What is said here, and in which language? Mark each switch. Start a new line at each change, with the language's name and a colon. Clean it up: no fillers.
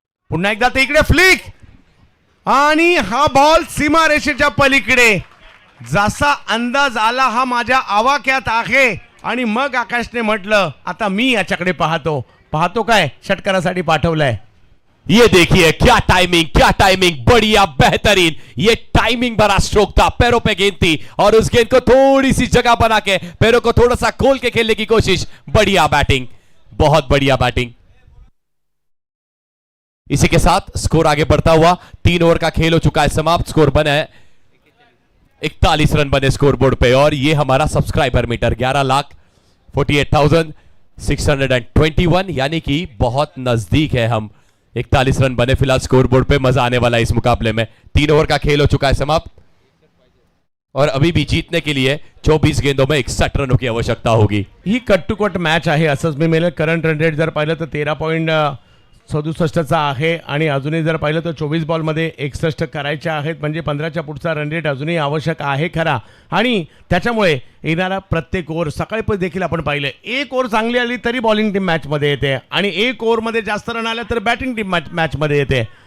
Marathi: पुन्हा एकदा ते इकडे फ्लिक आणि हा बॉल सीमारेषेच्या पलीकडे, जसा अंदाज आला हा माझ्या आवाक्यात आहे आणि मग आकाशने म्हटलं आता मी याच्याकडे पाहतो काय षटकारासाठी पाठवलंय।
Hindi: ये देखिए क्या टाइमिंग, बढ़िया बेहतरीन, ये टाइमिंग भरा स्ट्रोक था, पैरों पे गेंद थी और उस गेंद को थोड़ी सी जगह बना के पैरों को थोड़ा सा खोल के खेलने की कोशिश, बढ़िया बैटिंग, बहुत बढ़िया बैटिंग। इसी के साथ स्कोर आगे बढ़ता हुआ, 3 ओवर का खेल हो चुका है समाप्त, स्कोर बना है 41 रन बने स्कोर बोर्ड पे और ये हमारा सब्सक्राइबर मीटर 11,48,621, यानी कि बहुत नजदीक है हम। 41 रन बने फिलहाल स्कोर बोर्ड पे, मजा आने वाला है इस मुकाबले में। 3 ओवर का खेल हो चुका है समाप्त और अभी भी जीतने के लिए 24 गेंदों में 61 रनों की आवश्यकता होगी।
Marathi: ही कट टू कट मॅच आहे असंच मी मेल। करंट रन रेट जर पाहिलं तर 67चा आहे आणि अजूनही जर पाहिलं तर 24 बॉलमध्ये 61 करायचे आहेत, म्हणजे 15च्या पुढचा रन रेट अजूनही आवश्यक आहे खरा. आणि त्याच्यामुळे येणारा प्रत्येक ओव्हर सकाळी पण देखील आपण पाहिलं, एक ओव्हर चांगली आली तरी बॉलिंग टीम मॅचमध्ये येते आणि एक ओव्हरमध्ये जास्त रन आल्या तर बॅटिंग टीम मॅचमध्ये येते.